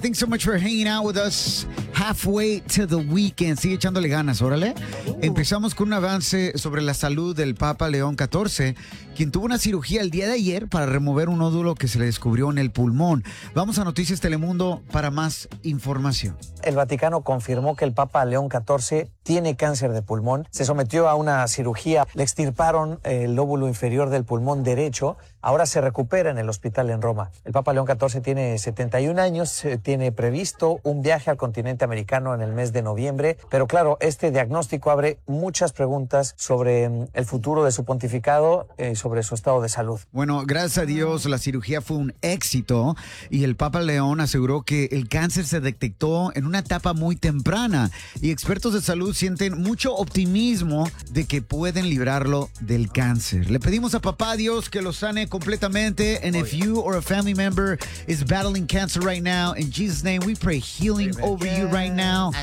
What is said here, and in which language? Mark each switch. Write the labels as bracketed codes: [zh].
[en] Thanks so much for hanging out with us halfway to the weekend. [es] Sigue echándole ganas, órale. Ooh. Empezamos con un avance sobre la salud del Papa León XIV, quien tuvo una cirugía el día de ayer para remover un nódulo que se le descubrió en el pulmón. Vamos a Noticias Telemundo para más información. El Vaticano confirmó que el Papa León XIV tiene cáncer de pulmón. Se sometió a una cirugía, le extirparon el lóbulo inferior del pulmón derecho. Ahora se recupera en el hospital en Roma. El Papa León XIV tiene 71 años, tiene previsto un viaje al continente americano en el mes de noviembre. Pero claro, este diagnóstico abre muchas preguntas sobre el futuro de su pontificado y sobre su estado de salud. Bueno, gracias a Dios la cirugía fue un éxito y el Papa León aseguró que el cáncer se detectó en una etapa muy temprana y expertos de salud sienten mucho optimismo de que pueden librarlo del cáncer. Le pedimos a Papá Dios que lo sane completamente. [en] And if you or a family member is battling cancer right now, in Jesus' name, we pray healing over you right now.